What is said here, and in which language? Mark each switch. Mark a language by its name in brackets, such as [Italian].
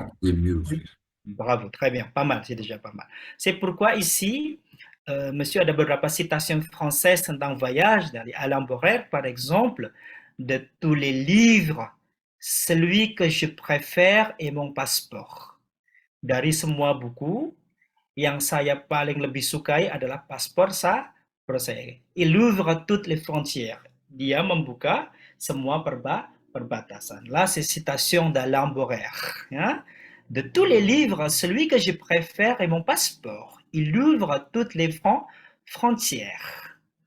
[French] jeunes de mûrir. Bravo, très bien, pas mal, c'est déjà pas mal. C'est pourquoi ici, monsieur [Indonesian] ada beberapa [French] citations françaises [Indonesian] tentang voyage dari [French] Alain Borel, par exemple, de tous les livres, celui que je préfère est mon passeport. [Indonesian] Dari semua buku, yang saya paling lebih sukai adalah paspor saya. [French] Il ouvre toutes les frontières. [Indonesian] Dia membuka semua perbatasan. [French] Là, c'est citation d'Alain Borel. Hein? De tous les livres, celui que je préfère est mon passeport. Il ouvre toutes les frontières.